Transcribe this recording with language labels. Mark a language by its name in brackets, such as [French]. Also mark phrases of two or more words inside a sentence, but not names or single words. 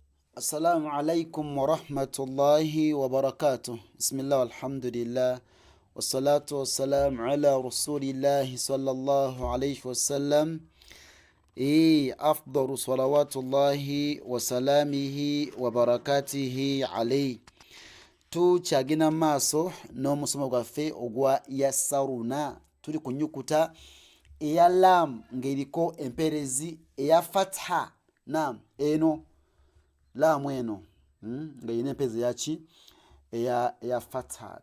[Arabic] السلام عليكم ورحمة الله وبركاته. بسم الله والحمد لله والصلاة والسلام على رسول الله صلى الله عليه وسلم. أفضل صلوات الله وسلامه وبركاته عليه. [Ganda] Tukyagenda maaso n'omusomo gwaffe ogwa yassaruna. Tuli ku nnyukuta eya lam ng'eriko empeerezi eya fatha. Naam, eno laamu eno ng'erina empeerezi yaki eya fatha.